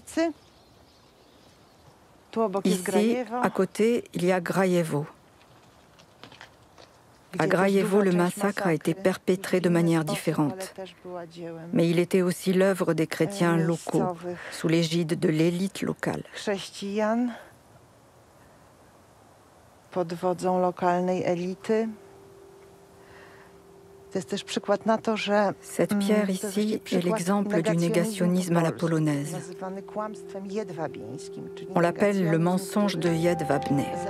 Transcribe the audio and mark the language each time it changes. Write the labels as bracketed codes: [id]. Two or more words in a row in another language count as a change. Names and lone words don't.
[fr] Ici, à côté, il y a Grajewo. À Grajewo, le massacre a été perpétré de manière différente. Mais il était aussi l'œuvre des chrétiens locaux, sous l'égide de l'élite locale. [pl] Pod wodzą lokalnej elity. [fr] Cette pierre ici est l'exemple du négationnisme à la polonaise. On l'appelle le mensonge de Jedwabne.